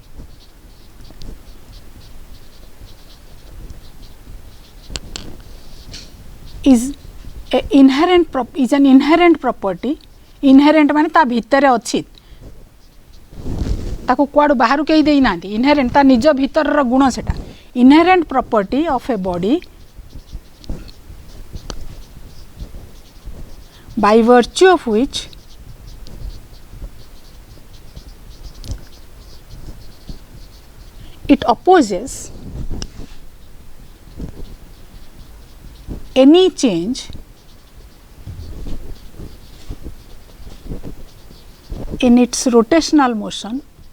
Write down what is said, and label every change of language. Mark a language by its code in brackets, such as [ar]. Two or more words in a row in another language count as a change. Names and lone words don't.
[en] is an inherent property. [or] Inherent ମାନେ ତା ଭିତର ଅଛି ତାକୁ କୁଆଡୁ ବାହାରୁ କେହି ଦେଇ ନାହାନ୍ତି. Inherent ତା ନିଜ ଭିତର ର ଗୁଣ ସେଟା. [en] Inherent property of a body by virtue of which it opposes any change in its rotational motion